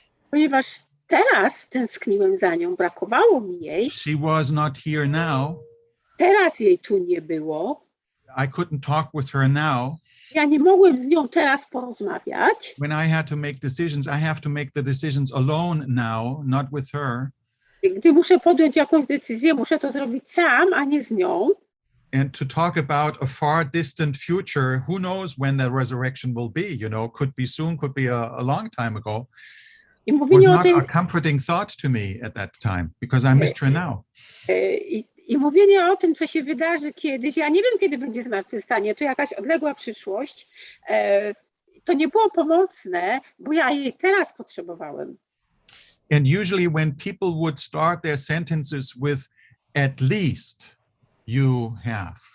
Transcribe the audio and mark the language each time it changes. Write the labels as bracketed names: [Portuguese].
[Polish] Ponieważ teraz tęskniłem za nią, brakowało mi jej. [English] She was not here now. [Polish] Teraz jej tu nie było. [English] I couldn't talk with her now. [Polish] Ja nie mogłem z nią teraz porozmawiać. [English] When I had to make decisions, I have to make the decisions alone now, not with her. [Polish] Gdy muszę podjąć jakąś decyzję, muszę to zrobić sam, a nie z nią. [English] And to talk about a far distant future, who knows when the resurrection will be, could be soon, could be a long time ago. [Polish] I [English] Was [Polish] mówienie o [English] not [Polish] tym, [English] a comforting thought to me at that time, because I missed her now. [Polish] I mówienie o tym, co się wydarzy kiedyś, ja nie wiem, kiedy będzie zmartwychwstanie, to jakaś odległa przyszłość, to nie było pomocne, bo ja jej teraz potrzebowałem. [English] And usually when people would start their sentences with at least you have.